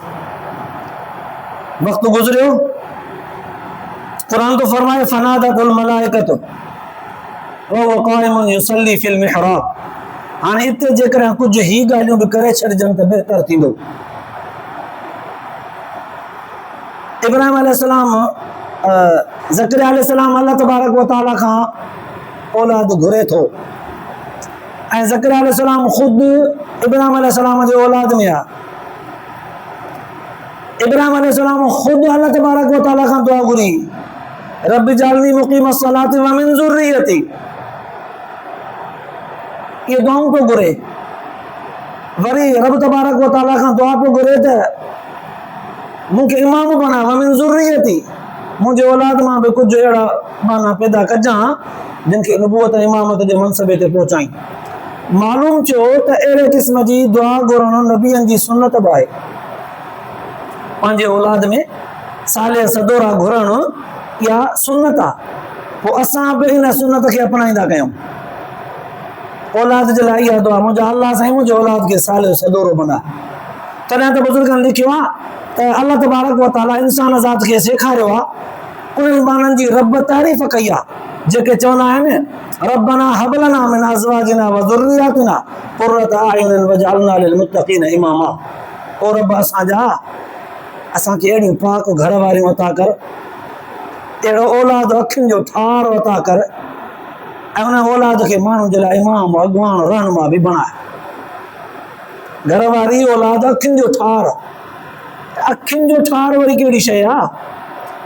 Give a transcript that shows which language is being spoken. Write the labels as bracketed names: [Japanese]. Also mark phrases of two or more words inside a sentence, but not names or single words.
[Sindhi] वक़्तु गुज़रियो, क़ुरान तो फरमाए [Arabic] فنادته الملائكة وهو قائم يصلي في المحراب. [Sindhi] हाणे हिते जेकॾहिं कुझु ही ॻाल्हियूं बि करे छॾिजनि त बहितर थींदो। इब्राहिम अलैहिस्सलाम ज़करिया अलैहिस्सलाम [Arabic] الله تبارك وتعالى [Sindhi] खां औलाद घुरे थो ऐं ज़करिया अलैहिस्सलाम ख़ुदि इब्राहिम अलैहिस्सलाम जे औलाद में आहे। इब्राहिम अलैहिस्सलाम ख़ुदि [Arabic] الله تبارك وتعالى [Sindhi] खां दुआ घुरी, [Arabic] رب اجعلني مقيم الصلاة ومن ذريتي. [Sindhi] ये दुआऊं पियो घुरे। वरी [Arabic] رب تبارك وتعالى [Sindhi] खां दुआ पियो घुरे त मूंखे इमाम बना [Arabic] ومن ذريتي, [Sindhi] मुंहिंजे औलाद मां बि कुझु अहिड़ा माना पैदा कजां जिन खे नबूवत इमामत जे मनसबे ते पहुचाई। मालूम थियो त अहिड़े क़िस्म जी दुआ घुरणु नबियनि जी सुन्नत बि आहे। पंहिंजे औलाद में साले सदोरा घुरणु इहा सुन्नत आहे। पोइ असां बि इन सुन्नत खे अपनाईंदा कयूं। औलाद जे लाइ इहा दुआ, मुंहिंजा अल्लाह साईं मुंहिंजे औलाद खे साले सदोरो बना। तॾहिं त बुज़ुर्गनि लिखियो आहे त [Arabic] الله تبارك وتعالى [Sindhi] इंसान ज़ात खे सेखारियो आहे। उन्हनि माण्हुनि जी रब तारीफ़ कई आहे जेके चवंदा आहिनि [Arabic] ربنا هب لنا من أزواجنا وذرياتنا قرة أعين واجعلنا للمتقين إماما. [Sindhi] ओ रब असांखे अहिड़ियूं पाक घर वारियूं अता कर, अहिड़ो औलाद अखियुनि जो ठार अता कर ऐं उन औलाद खे माण्हुनि जे लाइ इमाम अॻवान रहनुमा बि बणाए। घर वारी औलाद अखियुनि जो ठार, अखियुनि जो ठार वरी कहिड़ी शइ आहे।